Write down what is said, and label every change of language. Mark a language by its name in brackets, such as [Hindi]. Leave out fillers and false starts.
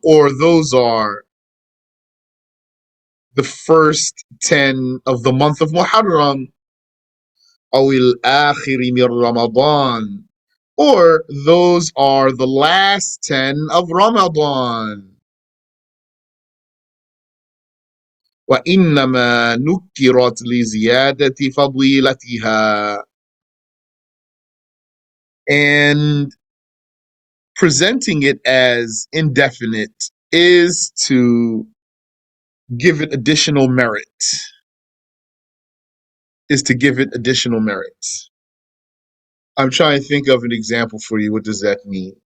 [English] Or those are the first 10 of the month of Muharram. [Arabic] Awil Akhiri min Ramadan. [English] Or those are the last 10 of Ramadan. [Arabic] وإنما نكرت لزيادة فضيلتها. [English] And presenting it as indefinite is to give it additional merit. Is to give it additional merit. I'm trying to think of an example for you. What does that mean?